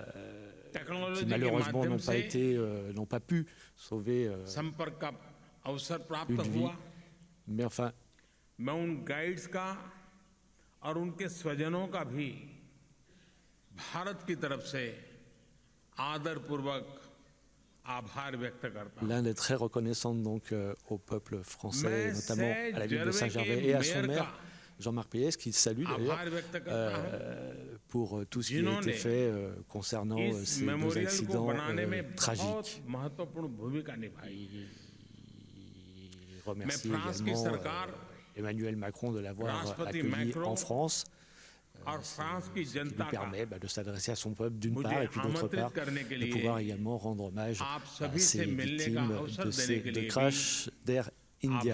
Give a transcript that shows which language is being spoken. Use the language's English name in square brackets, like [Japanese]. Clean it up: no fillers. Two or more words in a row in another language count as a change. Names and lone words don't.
[French] Et qui malheureusement n'ont pas pu sauver une vie. Mais enfin, [Hindi] मैं उन गाइड्स का और उनके स्वजनों का भी भारत की तरफ से आदरपूर्वक आभार व्यक्त करता हूं। [French] l'Inde est très reconnaissante donc au peuple français, notamment à la ville de Saint-Gervais et à son maire, Jean-Marc Péès, qui salue d'ailleurs pour tout ce qui a été fait concernant ces deux accidents tragiques. Il remercie également Emmanuel Macron de l'avoir accueilli en France, ce qui lui permet de s'adresser à son peuple d'une part, et puis d'autre part de pouvoir également rendre hommage à ces victimes de ces deux crashs d'Air India.